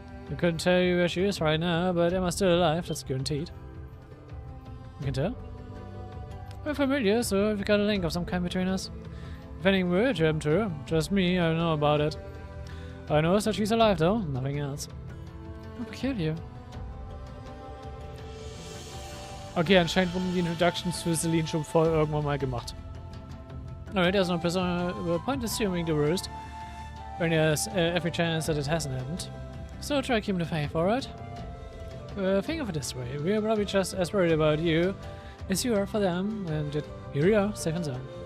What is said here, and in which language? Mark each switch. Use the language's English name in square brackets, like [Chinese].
[English] I couldn't tell you where she is right now, but Emma's still alive, that's guaranteed. You can tell? We're familiar, so if you got a link of some kind between us. If anything were to happen to her, trust me, I know about it. I know that she's alive though, nothing else. How peculiar. [German] Okay, anscheinend wurden die Introductions für Celine schon vorher irgendwann mal gemacht. [English] Alright, there's no point assuming the worst, when there's every chance that it hasn't happened. So try keeping the faith, alright? Think of it this way, we're probably just as worried about you as you are for them, and yet here we are, safe and sound.